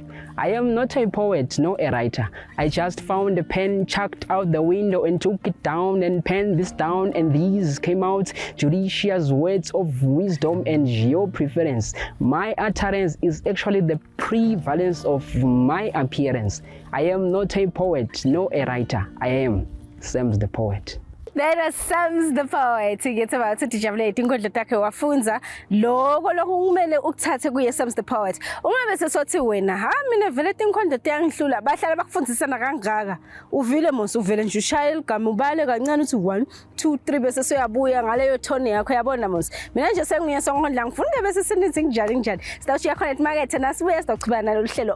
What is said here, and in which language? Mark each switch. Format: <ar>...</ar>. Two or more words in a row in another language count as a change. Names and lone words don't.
<en>I am not a poet nor a writer. I just found a pen, chucked out the window and took it down and penned this down, and these came out judicious words of wisdom and your preference. My utterance is actually the prevalence of my appearance. I am not a poet nor a writer. I am Sams the Poet. That is Sams the Poet.</en> <ss>Ngithi bathi tijabule tinkondlo takhe wafunza lokho kumele ukuthathe kuye Sams the Poet. Ungabe sesothi wena mina vele tinkondlo tiyangihlula bahlala bakufundisana kangaka.</ss> <zu>Uvile mos uvele nje ushaya igama ubale kancane uthi 1 2 3 bese soyabuya ngaleyo tone yakho yabona mos.</zu> <ss>Mina nje sengiye sonkondla ngifunda bese sinithi njani. Sitawushiya Connect Market nasibuya sizochubana nalolu hlelo.</ss>